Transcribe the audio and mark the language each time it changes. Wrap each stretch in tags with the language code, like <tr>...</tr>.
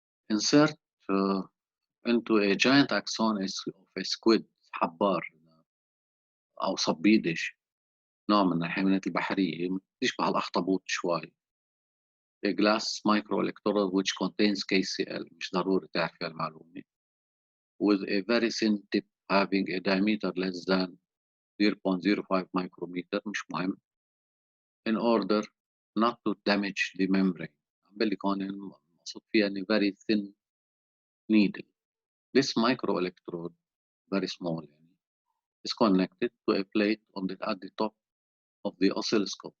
<en>Insert into a giant axon of a squid,</en> <ar>حبار أو صبيدش، نوع من الحيوانات البحرية تشبه الأخطبوط شوي.</ar> <en>A glass microelectrode which contains KCl،</en> <ar>مش ضروري تعرفي المعلومة،</ar> <en>with a very thin tip having a diameter less than 0.05 micrometer،</en> <ar>مش مهم،</ar> <en>in order not to damage the membrane.</en> <ar>عم بقول لك هون المقصود فيها إن</ar> <en>very thin needle. This microelectrode very small يعني is connected to a plate at the top of the oscilloscope.</en>